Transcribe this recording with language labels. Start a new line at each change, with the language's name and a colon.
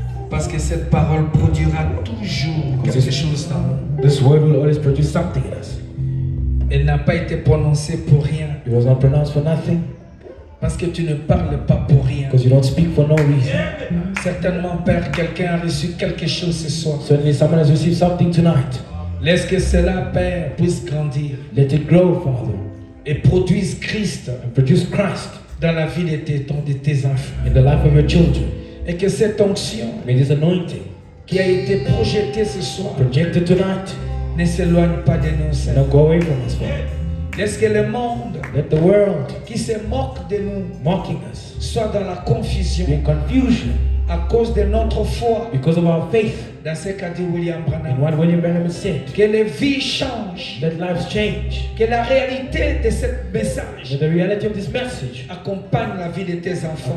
French: Parce que cette parole produira toujours quelque chose dans nous.
English: This word will always produce something in us.
French: Elle n'a pas été prononcée pour rien.
English: It was not pronounced for nothing.
French: Parce que tu ne parles pas pour rien.
English: Because you don't speak for no reason.
French: Certainement, Père, quelqu'un a reçu quelque chose ce soir.
English: Certainly someone has received something tonight.
French: Laisse que cela, Père, puisse grandir
English: Let it grow, Father,
French: et produise Christ
English: and produce Christ
French: dans la vie de tes enfants.
English: in the life of your children.
French: Et que cette onction
English: May this anointing
French: qui a été projetée ce soir
English: projected tonight
French: ne s'éloigne pas de nous,
English: and
French: Seigneur.
English: not go away from us, Father.
French: Laisse que le monde
English: Let the world
French: qui se moque de nous
English: mocking us
French: soit dans la confusion
English: be in confusion
French: à cause de notre foi
English: because of our faith
French: dans ce qu'a dit William
English: in
French: Branham.
English: what William Branham said.
French: Que les vies changent.
English: Let lives change.
French: Que la réalité de ce message
English: Let the reality of this message
French: accompagne la vie de tes enfants.